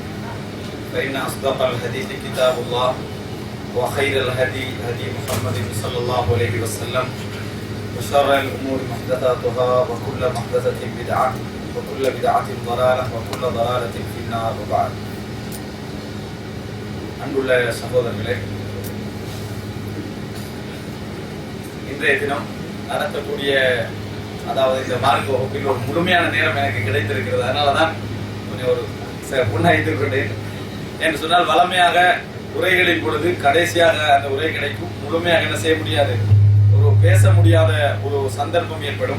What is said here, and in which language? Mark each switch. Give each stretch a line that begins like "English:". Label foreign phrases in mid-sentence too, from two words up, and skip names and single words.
Arabic: فإن أصدق الحديث كتاب الله وخير الهدي هدي محمد صلى الله عليه وسلم وشر الأمور محدثاتها وكل محدثة بدعة وكل بدعة ضلالة وكل ضلالة في النار. وبعد.
Tamil: அன்புள்ள சகோதரர்களே, இன்றைய தினம் நடத்தக்கூடிய அதாவது இந்த மார்க்க வகுப்பில் ஒரு முழுமையான நேரம் எனக்கு கிடைத்திருக்கிறது. அதனால தான் கொஞ்சம் ஒரு புண்ணாய்த்து கொண்டேன். என்று சொன்னால் வளமையாக உரைகளின் பொழுது கடைசியாக அந்த உரை கிடைக்கும், முழுமையாக என்ன செய்ய முடியாது, ஒரு பேச முடியாத ஒரு சந்தர்ப்பம் ஏற்படும்.